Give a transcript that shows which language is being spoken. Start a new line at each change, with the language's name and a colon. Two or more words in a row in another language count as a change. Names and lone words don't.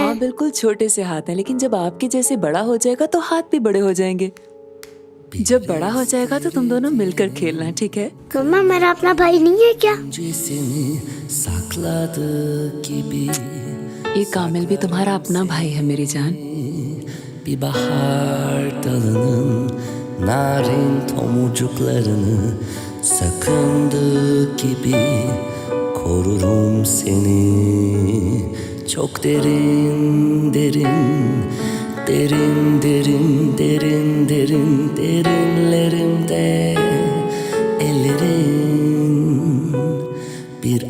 Urdu: ہاں بالکل چھوٹے سے ہاتھ ہیں، لیکن جب آپ کے جیسے بڑا ہو جائے گا تو ہاتھ بھی بڑے ہو جائیں گے. جب بڑا ہو جائے گا تو تم دونوں مل کر کھیلنا، ٹھیک ہے? مما، میرا اپنا بھائی نہیں ہے کیا? یہ کامل بھی تمہارا اپنا بھائی ہے میری جان.
Turkish: Bir bahar dalının narin tomurcuklarını sakındığı gibi korurum seni. Çok derin derin derin derin derin derin derinlerimde ellerin